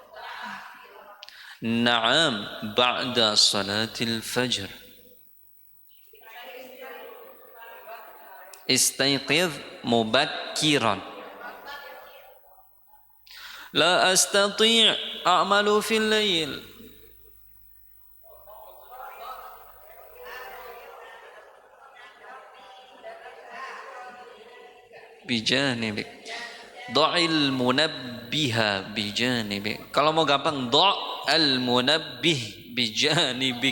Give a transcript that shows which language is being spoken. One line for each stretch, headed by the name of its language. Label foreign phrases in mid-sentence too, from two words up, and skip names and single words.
Arabic: نعم، بعد صلاة الفجر. استيقظ مبكرا. لا أستطيع أعمل في الليل. Bijanibik. ضع المنبه بجانبك.
Indonesian: Kalau mau gampang,
Arabic: ضع المنبه بجانبك.